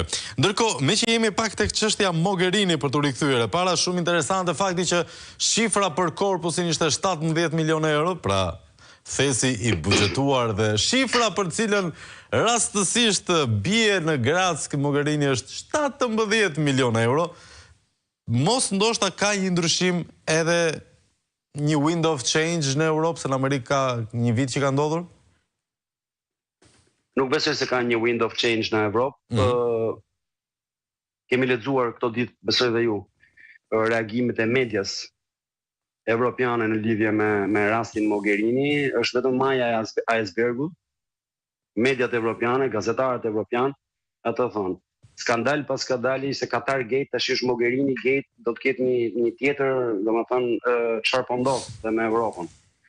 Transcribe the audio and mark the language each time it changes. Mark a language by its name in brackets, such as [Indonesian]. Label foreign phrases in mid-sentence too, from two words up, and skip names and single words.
[Albanian] Ndërkohë, me që jemi pak tek çështja Mogherini për t'u rikthyer, para shumë interesante fakti që shifra për korpusin ishte 17 milionë euro, pra thesi i buxhetuar dhe shifra për cilën rastësisht bie në Grack Mogherini është 17 milionë euro. Mos ndoshta ka një ndryshim edhe një [English] wind of change [Albanian] në Europë, se në Amerikë ka një vit që ka ndodhur? Nuk besoj se ka një [English] wind of change [Albanian] në Evropë. Kemi lexuar këto ditë, besoj dhe ju, reagimet e medias evropiane në lidhje me rastin Mogherini, është vetëm maja e icebergut. Mediat evropiane, gazetarët evropian, ato thonë, skandal pas skandali, se Qatar Gate tash është Mogherini Gate, do të ketë një tjetër, domethënë çfarë po ndodh me Evropën.